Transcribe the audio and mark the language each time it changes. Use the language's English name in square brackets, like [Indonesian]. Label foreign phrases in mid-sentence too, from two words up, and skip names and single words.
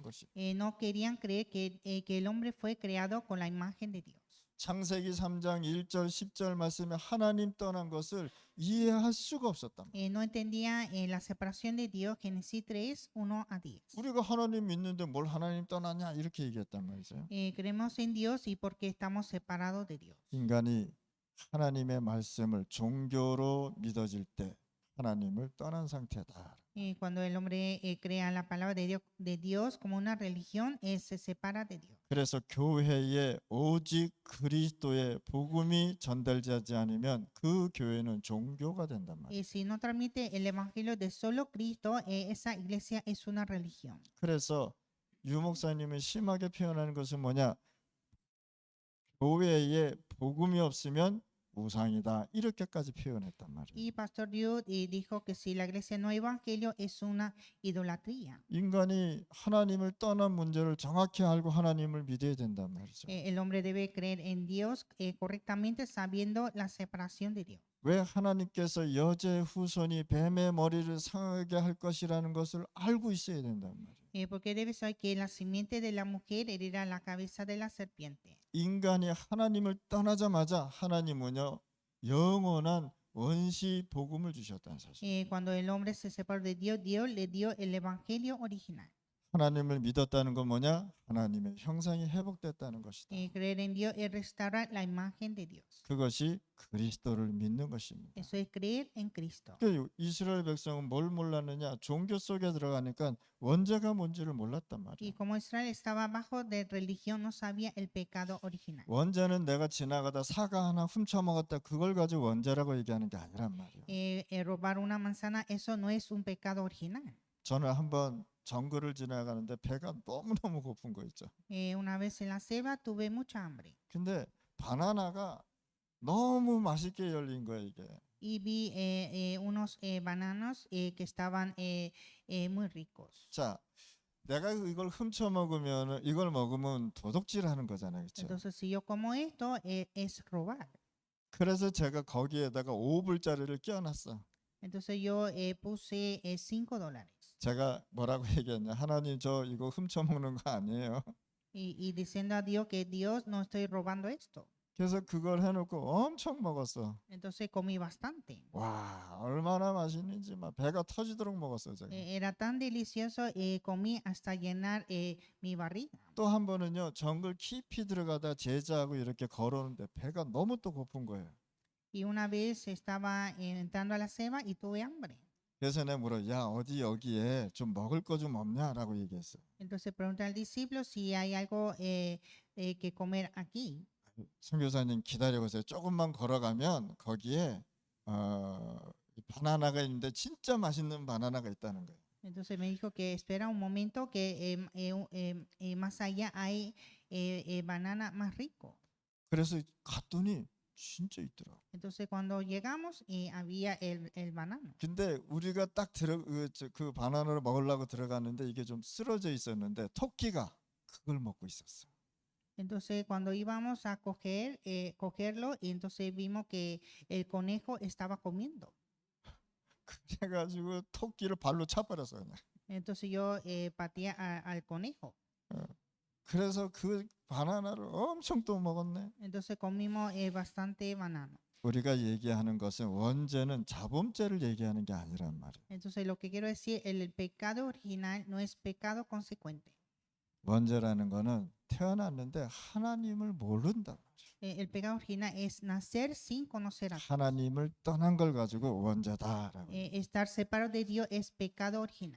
[Spanish] No querían creer que el hombre fue creado con la imagen de Dios. [Korean] 창세기 3장 1절 10절 말씀에 하나님 떠난 것을 이해할 수가 없었단 말이에요. [Spanish] No entendía la separación de Dios, Génesis 3, 1 a 10. [Korean] 우리가 하나님 믿는데 뭘 하나님 떠나냐 이렇게 얘기했단 말이죠. [Spanish] Creemos en Dios y porque estamos separados de Dios. [Korean] 인간이 하나님의 말씀을 종교로 믿어질 때 하나님을 떠난 상태다. [Spanish] Cuando el hombre crea la palabra de Dios como una religión, se separa de Dios. [Korean] 그래서 교회에 오직 그리스도의 복음이 전달되지 않으면 그 교회는 종교가 된단 말이에요. [Spanish] Si no transmite el evangelio de solo Cristo, esa iglesia es una religión. [Korean] 그래서 유 목사님이 심하게 표현하는 것은 뭐냐? 교회에 복음이 없으면 우상이다. 이렇게까지 표현했단 말이에요. [Spanish] Y Pastor Dios dijo que si la iglesia no hay evangelio es una idolatría. [Korean] 인간이 하나님을 떠난 문제를 정확히 알고 하나님을 믿어야 된단 말이죠. [Spanish] El hombre debe creer en Dios correctamente sabiendo la separación de Dios. [Korean] 왜 하나님께서 여자의 후손이 뱀의 머리를 상하게 할 것이라는 것을 알고 있어야 된단 말이에요. [Spanish] Porque debe saber que la simiente de la mujer herirá la cabeza de la serpiente. [Korean] 인간이 하나님을 떠나자마자 하나님은요 영원한 원시 복음을 주셨다는 사실. [Spanish] Cuando el hombre se separó de Dios, Dios le dio el evangelio original. [Korean] 하나님을 믿었다는 건 뭐냐? 하나님의 형상이 회복됐다는 것이다. [Spanish] Creer en Dios es restaurar la imagen de Dios. [Korean] 그것이 그리스도를 믿는 것입니다. [Spanish] Eso es creer en Cristo. [Korean] 그 이스라엘 백성은 뭘 몰랐느냐? 종교 속에 들어가니까 원죄가 뭔지를 몰랐단 [Spanish] Y [Korean] 말이에요. [Spanish] como Israel estaba bajo de religión, no sabía el pecado original. [Korean] 원죄는 내가 지나가다 사과 하나 훔쳐 먹었다 그걸 가지고 원죄라고 얘기하는 게 아니란 말이에요. [Spanish] Robar una manzana, eso no es un pecado original. [Korean] 저는 한번 정글을 지나가는데 배가 너무너무 고픈 거 있죠. [Spanish] Una vez en la selva tuve mucha hambre [Korean] 근데 바나나가 너무 맛있게 열린 거예요, 이게. [Spanish] y vi unos bananos que estaban muy ricos. [Korean] 자, 내가 이걸 훔쳐 먹으면 이걸 먹으면 도둑질하는 거잖아요, 그렇죠? [Spanish] Entonces, si yo como esto, es robar. [Korean] 그래서 제가 거기에다가 5불짜리를 끼워놨어. [Spanish] Entonces yo puse $5 [Korean] 제가 뭐라고 얘기했냐? 하나님 저 이거 훔쳐 먹는 거 아니에요. [Spanish] y diciendo a Dios que Dios no estoy robando esto. [Korean] 그래서 그걸 해놓고 엄청 먹었어. [Spanish] Entonces comí bastante. [Korean] 와, 얼마나 맛있는지 막 배가 터지도록 먹었어요, 제가. [Spanish] Era tan delicioso, comí hasta llenar mi barriga. [Korean] 또 한 번은요, 정글 깊이 들어가다 제자하고 이렇게 걸어오는데 배가 너무 또 고픈 거예요. [Spanish] Y una vez estaba entrando a la selva y tuve hambre. [Korean] 그래서 내가 물어, 야 어디 여기에 좀 먹을 거 좀 없냐라고 얘기했어요. [Spanish] Entonces pregunté al discípulo si hay algo que comer aquí. [Korean] 선교사님 기다려보세요. 조금만 걸어가면 거기에 이 바나나가 있는데 진짜 맛있는 바나나가 있다는 거예요. [Spanish] Entonces me dijo que espera un momento que más allá hay banana más rico. [Korean] 그래서 갔더니 진짜 있더라. [Spanish] Entonces cuando llegamos había el banano. [Korean] 근데 우리가 딱 그 바나나를 먹으려고 들어갔는데 이게 좀 쓰러져 있었는데 토끼가 그걸 먹고 있었어. [Spanish] Entonces cuando íbamos a cogerlo, y entonces vimos que el conejo estaba comiendo. [Korean] 그래가지고 토끼를 발로 차버렸어 그냥. [Spanish] Entonces yo pateé al conejo. [Korean] 그래서 그 바나나를 엄청 또 먹었네. [Spanish] Entonces comimos bastante banano. [Korean] 우리가 얘기하는 것은 원죄는 자범죄를 얘기하는 게 아니란 말이에요. [Spanish] Entonces lo que quiero decir, el pecado original no es pecado consecuente. [Korean] 원죄라는 거는 태어났는데 하나님을 모른단 말이에요. [Spanish] El pecado original es nacer sin conocer a Dios. [Korean] 하나님을 떠난 걸 가지고 원죄다라고. [Spanish] Estar separado de Dios es pecado original.